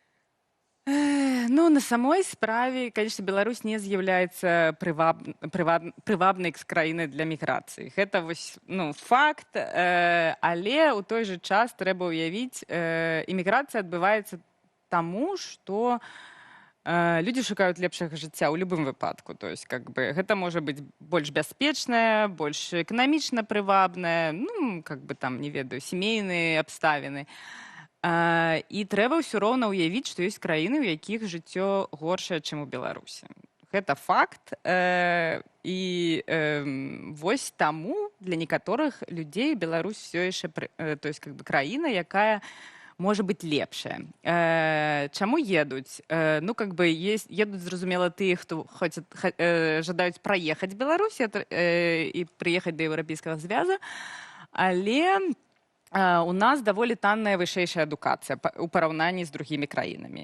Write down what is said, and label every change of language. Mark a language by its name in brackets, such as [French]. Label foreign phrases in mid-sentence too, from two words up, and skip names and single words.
[Belarusian] На самой справе, конечно, Беларусь не з'яўляецца прывабнай краінай для міграцыі. Гэта факт, але ў той жа час трэба ўявіць, іміграцыя адбываецца таму, што людзі шукаюць лепшага жыцця ў любым выпадку. [Russian] То есть, как бы, [Belarusian] гэта можа быць больш бяспечнае, больш эканамічна прывабнае, не ведаю, сямейныя абставіны. І трэба ўсё роўна ўявіць, што ёсць краіны, у якіх жыццё горшае, чым у Беларусі. Гэта факт. І вось таму для некаторых людзей Беларусь всё яшчэ, [Russian] то есть, как бы, [Belarusian] краіна, якая можа быць лепшая. Чаму едуць? Едуць, зразумела, тыя, хто жадаюць праехаць Беларусі і прыехаць да Еўрапейскага звяза, але у нас даволі танная вышэйшая адукацыя у параўнанні з другімі краінамі.